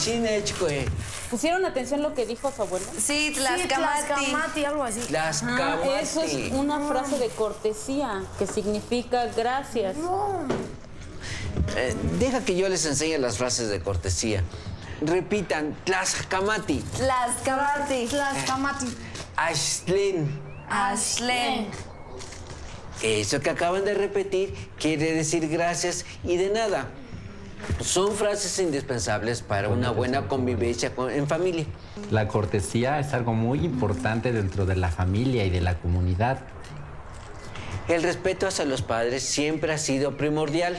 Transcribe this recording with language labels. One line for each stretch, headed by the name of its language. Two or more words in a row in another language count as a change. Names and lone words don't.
Nahuatl languages: Chinechcoe.
Spanish: ¿pusieron atención lo que dijo su abuela? Sí, Sí,
Nahuatl languages: Tlaxcamati.
Spanish: Tlaxcamati, algo así.
Nahuatl languages: Tlaxcamati.
Spanish: Eso es una frase de cortesía que significa gracias. Deja que yo les enseñe las frases de cortesía. Repitan,
Nahuatl languages: Tlaxcamati, Tlaxcamati. Tlaxcamati. Ashlen. Ashlen.
Spanish: Eso que acaban de repetir quiere decir gracias y de nada. Son frases indispensables para una buena convivencia en familia. La cortesía es algo muy importante dentro de la familia y de la comunidad. El respeto hacia los padres siempre ha sido primordial.